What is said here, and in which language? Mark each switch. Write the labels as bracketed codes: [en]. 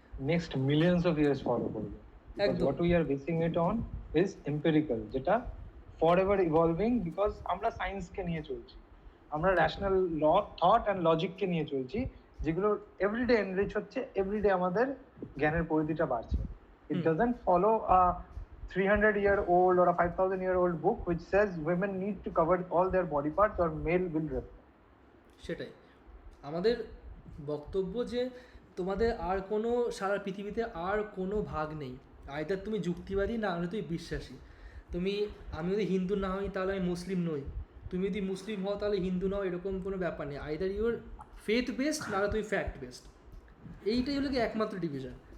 [bn] Next millions of years follow করবে। একদম। [en] what we are basing it on is empirical, [bn] যেটা for ever evolving, because আমরা সায়েন্সকে নিয়ে চলছি, আমরা ন্যাশনাল থট অ্যান্ড লজিককে নিয়ে চলছি, যেগুলো এভরিডে এনরিচ হচ্ছে, এভরিডে আমাদের জ্ঞানের পরিধিটা বাড়ছে। [en] It doesn't follow a 300-year-old or a 5,000-year-old book which says women need to cover all their body parts or male will rape. [bn] সেটাই আমাদের বক্তব্য যে তোমাদের আর কোনো সারা পৃথিবীতে আর কোনো ভাগ নেই, আইদার তুমি যুক্তিবাদী না হলে তুমি বিশ্বাসী। আমি যদি হিন্দু না হই তাহলে আমি মুসলিম নই, তুমি যদি মুসলিম হও তাহলে হিন্দু নও, এরকম কোনো ব্যাপার নেই। আইদার ইউর ফেথ বেসড না হলে তুমি ফ্যাক্ট বেসড, এইটাই হলো কি একমাত্র ডিভিশন।